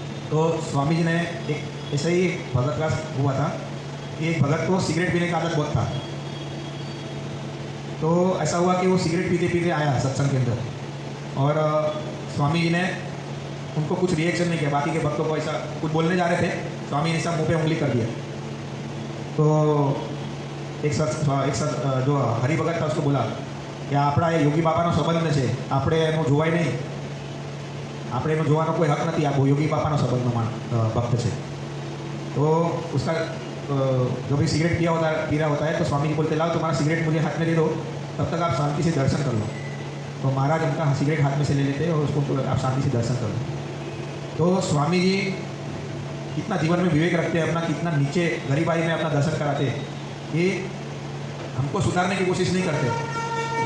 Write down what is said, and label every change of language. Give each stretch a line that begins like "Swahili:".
Hindi: तो स्वामी जी ने एक ऐसे ही भगत का हुआ था कि एक भगत को सिगरेट पीने का आदत बहुत था। तो ऐसा हुआ कि वो सिगरेट पीते पीते आया सत्संग के अंदर और स्वामी जी ने उनको कुछ रिएक्शन नहीं किया। बाकी के भक्तों को ऐसा कुछ बोलने जा रहे थे, स्वामी ने सब मुँह पे उंगली कर दिया। तो एक जो हरिभगत था उसको बोला कि
Gujarati: આપણા એ યોગી બાપાનો સંબંધ છે, આપણે એનું જોવાય નહીં, આપણે એનું જોવાનો કોઈ હક નથી, આ યોગી બાપાનો સંબંધનો ભક્ત છે।
Hindi: तो उसका जो भी सिगरेट पी रहा होता है तो स्वामी जी बोलते लाओ तुम्हारा सिगरेट मुझे हाथ में दे दो, तब तक आप शांति से दर्शन कर लो। तो महाराज उनका सिगरेट हाथ में से ले लेते और उसको आप शांति से दर्शन कर लो। तो स्वामी जी कितना जीवन में विवेक रखते हैं, अपना कितना नीचे गरीबाई में अपना दर्शन कराते हैं कि हमको सुधारने की कोशिश नहीं करते।